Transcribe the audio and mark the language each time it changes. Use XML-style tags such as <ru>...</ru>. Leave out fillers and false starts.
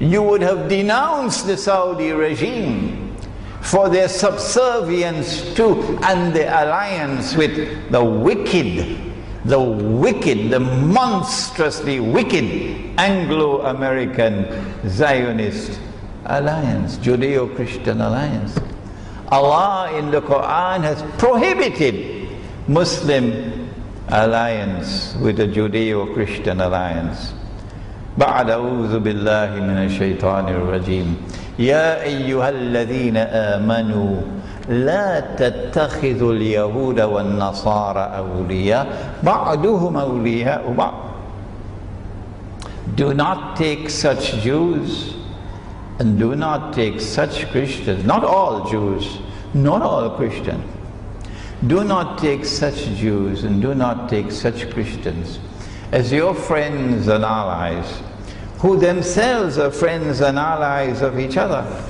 <en>you would have denounced the Saudi regime for their subservience to and the alliance with the wicked, the monstrously wicked Anglo-American Zionist alliance, Judeo-Christian alliance. Allah in the Quran has prohibited Muslim alliance with a Judeo-Christian alliance.</en> <ar>بعد أعوذ بالله من الشيطان الرجيم يا أيها الذين آمنوا لا تتخذوا اليهود والنصارى أولياء بعضهم أولياء بعض.</ar> <en>Do not take such Jews and do not take such Christians, not all Jews, not all Christians. Do not take such Jews and do not take such Christians as your friends and allies, who themselves are friends and allies of each other.</en>